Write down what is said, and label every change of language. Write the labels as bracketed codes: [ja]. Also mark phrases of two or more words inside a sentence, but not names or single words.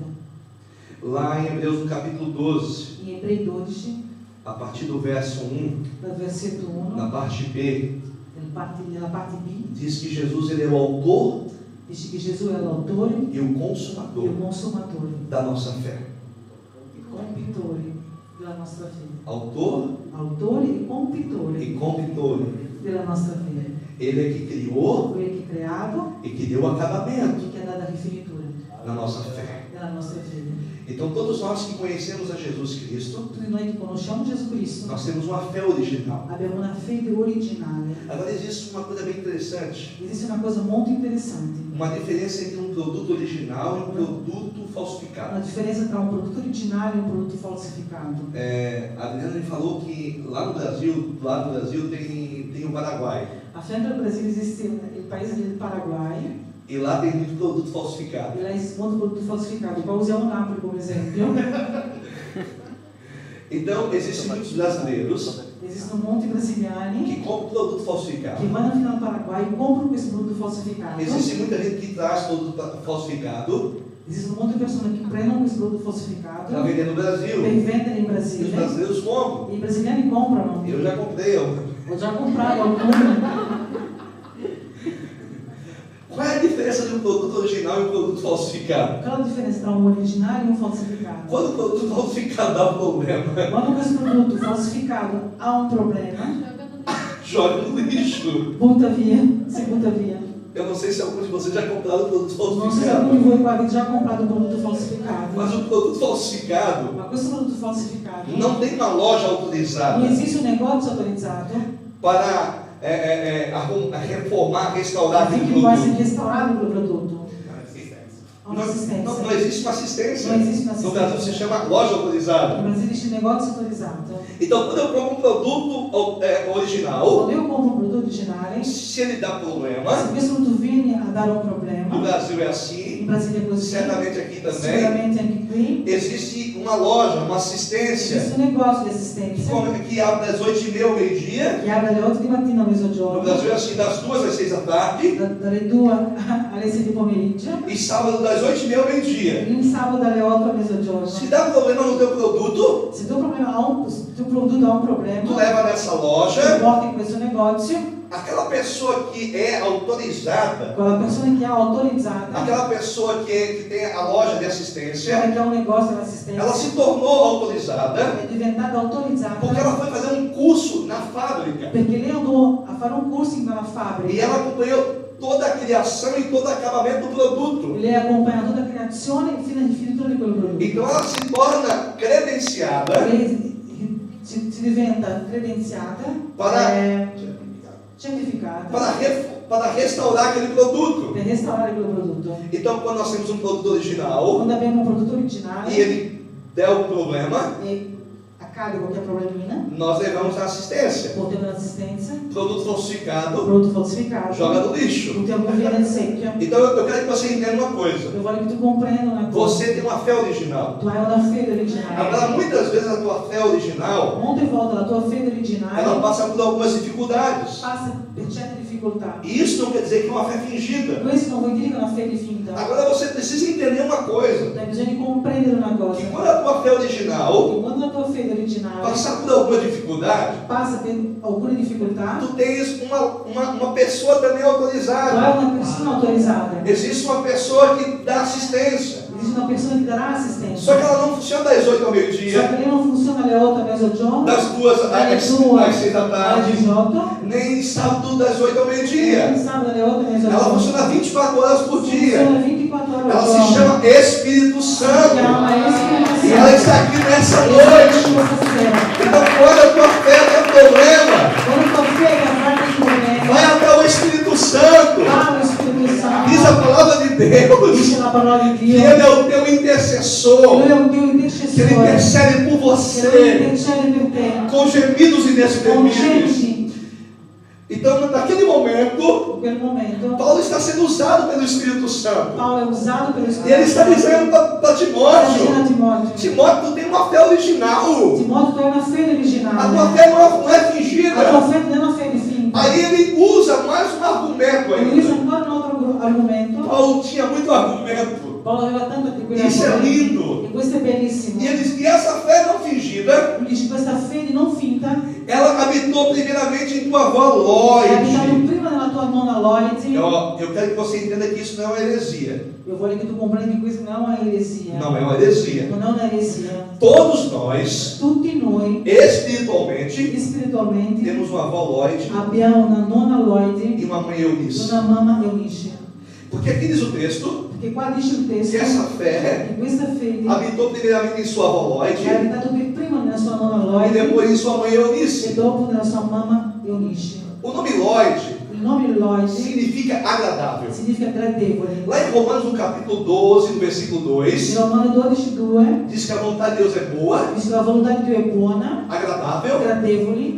[pt] Lá em Hebreus, no capítulo 12, [it] In Ebrei 12, [pt] a partir do verso 1, [it] dal versetto 1, [pt] na parte B, [it] nella parte B, [pt] diz que Jesus ele é o autor [it] dice che Gesù è l'autore [pt] e o [it] e [pt] consumador [it] il consumatore, [pt] da nossa fé. [it] il compitore della nostra fede. [pt] Autor [it] Autore e compitore e compitore. della nostra fede. [pt] Ele é que criou [it] Quello che ha creato [pt] e que deu acabamento [it] e che ha dato la rifinitura [pt] na nossa fé. [it] della nostra fede. [pt] Então, todos nós que conhecemos a Jesus Cristo, [it] Tutti noi che conosciamo Gesù Cristo [pt] nós temos uma fé original. [it] abbiamo una fede originale. [pt] Agora, existe uma coisa bem interessante. [it] Esiste una cosa molto interessante, [pt] Uma diferença entre um produto original e um produto [it] una [pt] falsificado. [it] differenza tra un prodotto originale e un prodotto falsificato. [pt] A Adriana me falou que lá no Brasil, do lado do Brasil, tem o Paraguai. [it] A fianco del Brasile esiste il paese del Paraguay [pt] E lá tem muito produto falsificado. [it] e là esiste molto prodotto falsificato. Qua usiamo Napoli come esempio. [pt] Então, existem muitos brasileiros [it] Esistono molti brasiliani [pt] que compram produto [it] che [pt] falsificado. [it] vanno fino al Paraguay e comprano questo prodotto falsificato. [pt] Existe muita gente que traz produto falsificado [it] Esistono molte persone che prendono questo prodotto [pt] para [it] falsificato [pt] vender no [it] per [pt] Brasil. [it] vendere in [pt] E os [it] Brasile [pt] brasileiros compram. [it] e i brasiliani comprano. [pt] Eu já comprei. [it] Ho già comprato alcuni. [pt] Qual é a diferença de um produto original e um produto falsificado? [it] Qual è la differenza tra un originale e un falsificato? [pt] Quando o produto falsificado dá problema, [it] Quando questo prodotto falsificato ha un problema, [pt] joga no lixo. [it] butta via, si butta via. [pt] Eu não sei se alguns de vocês já compraram produto [it] Non so se alcuni di [pt] falsificado. [it] voi qua avete già comprato un prodotto falsificato, [pt] Mas o produto falsificado [it] ma questo prodotto falsificato [pt] não tem uma loja [it] non [pt] autorizada [it] esiste un negozio autorizzato [pt] para reformar, restaurar aquele [it] affinché può essere [pt] produto. [it] restaurato quel prodotto. Ha [pt] Não [it] un'assistenza. [pt] existe uma assistência. Não existe uma No Brasil se chama loja [it] In [pt] autorizada. [it] Brasile esiste negozio autorizzato. [pt] Então, quando eu compro um produto original, [it] Quando io compro un prodotto originale, [pt] se ele dá [it] se [pt] problema, [it] questo prodotto viene a dare un [pt] no [it] problema, [pt] Brasil é [it] in [pt] assim, [it] Brasile è così, [pt] certamente aqui também, [it] sicuramente anche qui, [pt] existe uma loja, uma assistência, [it] esiste un negozio di assistenza [pt] que abre das 8h30 ao meio-dia. [it] che apre alle 8 di mattina a [pt] No [it] mezzogiorno, [pt] Brasil é assim, das 2 às 6 da tarde, [it] dalle 2 alle 6 di pomeriggio, [pt] e sábado das 8h30 ao meio-dia. [it] il sabato dalle 8 a mezzogiorno. [pt] Se dá problema no teu produto, [it] Se il tuo prodotto ha un [pt] tu [it] problema, [pt] leva nessa [it] ti [pt] loja, [it] porti in questo negozio, [pt] aquela pessoa que é autorizada, [it] con la persona che ha autorizzata, [pt] aquela pessoa que tem a loja de assistência, [it] quella che ha un negozio [pt] ela [it] d'assistenza, [pt] se tornou autorizada [it] è diventata autorizzata [pt] porque ela foi fazer um curso na fábrica [it] perché lei andò a fare un corso in una [pt] e [it] fabbrica [pt] ela acompanhou toda a criação e todo o acabamento do produto. [it] e lei accompagna tutta la creazione fino alla finitura di quel prodotto. [pt] Então ela se torna credenciada [it] Lei si diventa credenziata, [pt] para, [it] certificata [pt] para restaurar aquele produto. [it] per restaurare quel prodotto. [pt] Então, quando nós temos um produto original [it] Quando abbiamo un prodotto originale [pt] e ele der um problema, [it] e accade qualche problemina, [pt] nós levamos na assistência. [it] portiamo l'assistenza, [pt] Produto falsificado, [it] prodotto falsificato, [pt] joga no lixo. [it] buttiamo via nel secchio. [pt] Então, eu quero que você entenda uma coisa. [it] Eu voglio che tu comprenda una cosa. [pt] Você tem uma fé original. [it] Tu hai una fede [pt] Agora, [it] originale. [pt] muitas vezes a tua fé original, [it] Molte volte la tua fede [pt] ela [it] originale [pt] passa por algumas dificuldades. [it] passa per certe difficoltà. [pt] E isso não quer dizer que é uma fé fingida. [it] Questo non vuol dire che è una fede finta. [pt] Agora, você precisa entender uma coisa. [it] Hai bisogno di comprendere una cosa. [pt] Que quando a tua fé original [it] Che quando la tua fede originale [pt] passar por alguma dificuldade, [it] passa per alcune difficoltà, [pt] tu tens uma pessoa também [it] tu hai [pt] autorizada. [it] una persona autorizzata. [pt] Existe uma pessoa que dá assistência. [it] Esiste una persona che darà assistenza. [pt] Só que ela não funciona das 8 ao Só meio-dia, [it] che lei non funziona alle 8 a mezzogiorno, [pt] das 2 [it] alle [pt] às [it] 2 [pt] 6 da [it] alle [pt] tarde, [it] 18, [pt] nem sábado das 8 ao [it] e [pt] meio-dia. [it] sabato alle 8 a [pt] Ela [it] mezzogiorno. [pt] funciona 24 horas por dia. [it] Funziona 24 ore al [pt] Ela [it] giorno. [pt] se chama Espírito Santo. [it] Chiama Espírito [pt] E ela está aqui nessa noite. Então, quando a tua fé tem problema, [it] Quando tua fede affronta il problema, [pt] vai até o Espírito Santo. [it] va allo Spirito [pt] Diz a [it] Santo, [pt] palavra de Deus [it] dice la parola di [pt] que [it] Dio, [pt] Ele é o teu intercessor, [it] lui è un Dio [pt] que Ele [it] intercessore, [pt] intercede por [it] che lui [pt] você [it] intercede per te, [pt] com gemidos [it] con [pt] inexprimíveis. [it] gemiti, [pt] Então, naquele momento, [it] In quel momento, [pt] Paulo está sendo usado pelo Espírito Santo. [it] Paolo è usato per lo [pt] E ele está dizendo para [it] Sta dicendo a [pt] Timóteo: [it] Timoteo, [pt] Timóteo, tu tem uma fé original. [it] Timoteo, tu hai una fede [pt] A tua [it] originale. [pt] fé não é [it] La tua [pt] fingida. [it] fede non è una fede finta. [pt] Aí ele usa mais um argumento [it] Lui usa [pt] ainda. [it] ancora un altro argomento. [pt] Paulo tinha muito argumento. [it] Paolo aveva tanto di quegli [pt] Isso é [it] argomenti. [pt] lindo. [it] E questo è bellissimo. [pt] E ele diz que essa fé não fingida, [it] Lui dice questa fede non finta [pt] ela habitou primeiramente em tua avó [it] è abitato [pt] Loide. [it] prima nella tua nonna Loide. [pt] Eu quero que você entenda que isso não é uma heresia. [it] Eu voglio che tu comprenda che questa non è un'eresia. [pt] Não é uma heresia. [it] Non è un'eresia. [pt] Todos nós, [it] Tutti noi, [pt] espiritualmente, [it] spiritualmente, [pt] temos uma avó Loide [it] abbiamo una nonna [pt] e [it] Loide [pt] uma mãe [it] e [pt] Eunice. [it] una mamma Eunice. [pt] Porque aqui diz o texto [it] Perché qua dice il testo [pt] que essa fé [it] che questa fede [pt] habitou primeiramente em sua avó [it] è [pt] Loide [it] abitato prima nella sua nonna [pt] e [it] Loide [pt] depois em sua mãe [it] e [pt] Eunice. [it] dopo nella sua mamma Eunice. [pt] O nome Loide [it] Il nome Loide [pt] significa agradável. [it] significa gradevole. [pt] Lá em Romanos, no capítulo 12, no versículo 2, [it] In Romano 12:2 [pt] diz que a vontade de Deus é boa, [it] dice che la volontà di Dio è buona, [pt] agradável [it] gradevole